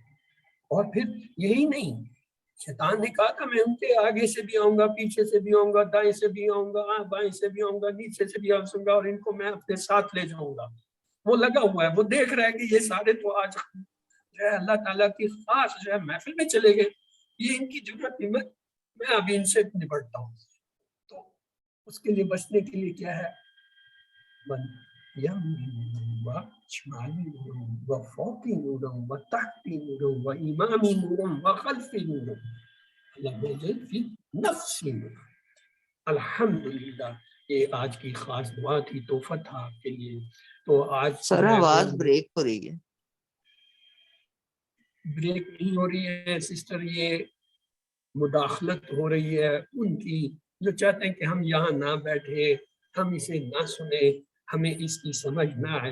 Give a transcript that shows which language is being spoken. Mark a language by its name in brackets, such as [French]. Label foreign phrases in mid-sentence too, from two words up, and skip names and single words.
[Urdu] اور پھر یہی نہیں، شیطان نے کہا تھا میں ان کے آگے سے بھی آؤں گا، پیچھے سے بھی آؤں گا، دائیں سے بھی آؤں گا، بائیں سے بھی آؤں گا، نیچے سے بھی آؤں گا، اور ان کو میں اپنے ساتھ لے جاؤں گا. وہ لگا ہوا ہے، وہ دیکھ رہا ہے کہ یہ سارے تو آج جو ہے اللہ تعالیٰ کی خاص جو ہے محفل میں چلے گئے، یہ ان کی ضرورت نہیں، میں ابھی ان سے نپٹتا ہوں. تو اس کے لیے بچنے کے لیے کیا ہے؟ [Arabic] وشمالی نورم وفوقی نورم وتحتی نورم وامامی نورم وخلفی نورم لم یزل فی نفسی نورم. [Urdu] الحمدللہ یہ آج کی خاص دعا تھی، تحفہ تھا آپ کے لیے. تو آج سر آواز بریک ہو رہی ہے. بریک نہیں ہو رہی ہے سسٹر، یہ مداخلت ہو رہی ہے ان کی جو چاہتے ہیں کہ ہم یہاں نہ بیٹھے، ہم اسے نہ سنیں، ہمیں اس کی سمجھ نہ آئے.